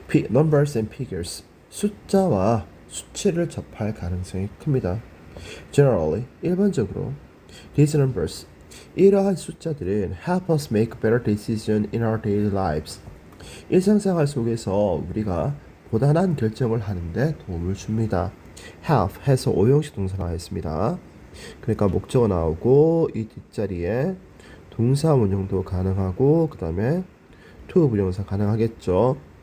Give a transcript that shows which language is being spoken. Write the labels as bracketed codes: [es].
[en] Numbers and figures [ko] 숫자와 수치를 접할 가능성이 큽니다. [en] Generally [ko] 일반적으로 [en] these numbers [ko] 이러한 숫자들은 [en] help us make better decisions in our daily lives. [ko] 일상생활 속에서 우리가 보다 나은 결정을 하는데 도움을 줍니다. help 해서 오형식 동사 나와있습니다. 그러니까 목적어 나오고 이 뒷자리에 동사 원형도 가능하고 그 다음에 to 부정사 가능하겠죠.